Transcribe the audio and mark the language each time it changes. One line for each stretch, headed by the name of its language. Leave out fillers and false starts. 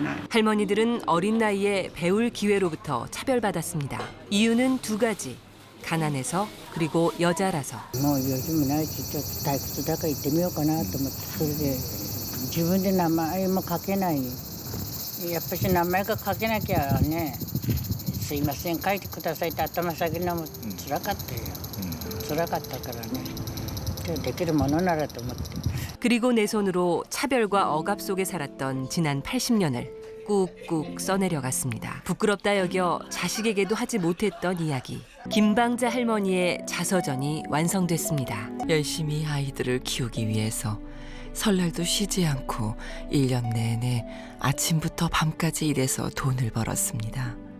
Korean: 할머니들은 어린 나이에 배울 기회로부터 차별받았습니다. 이유는 두 가지. 가난해서 그리고 여자라서.
Japanese: もう用事もないしちょっと退屈だから行ってみようかなと思って、それで自分で名前も書けない。やっぱし名前が書けなきゃね、すいません書いてくださいって頭下げるのも辛かったよ。辛かったからね。できるものならと思って。
Korean: 그리고 내 손으로 차별과 억압 속에 살았던 지난 80년을 꾹꾹 써내려갔습니다. 부끄럽다 여겨 자식에게도 하지 못했던 이야기. 김방자 할머니의 자서전이 완성됐습니다. 열심히 아이들을 키우기 위해서 설날도 쉬지 않고 1년 내내 아침부터 밤까지 일해서 돈을 벌었습니다.